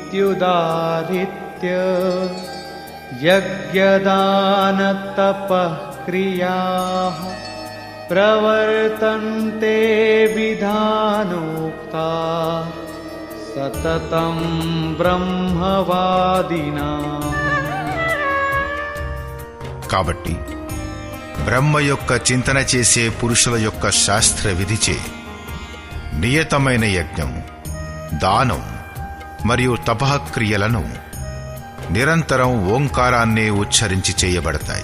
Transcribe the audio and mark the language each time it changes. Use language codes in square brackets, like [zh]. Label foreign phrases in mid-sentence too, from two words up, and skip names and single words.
[sa] తస్మాదోమిత్యుదారిత్య యజ్ఞదానతపః क्रियाः प्रवर्तन्ते विधानोक्ता सततं ब्रह्मवादिनाम्. [te] కాబట్టి బ్రహ్మ యొక్క చింతన చేసే పురుషుల యొక్క శాస్త్ర విధిచే నియతమైన యజ్ఞం, దానం మరియు తపఃక్రియలను నిరంతరం ఓంకారాన్నే ఉచ్చరించి చేయబడతాయి.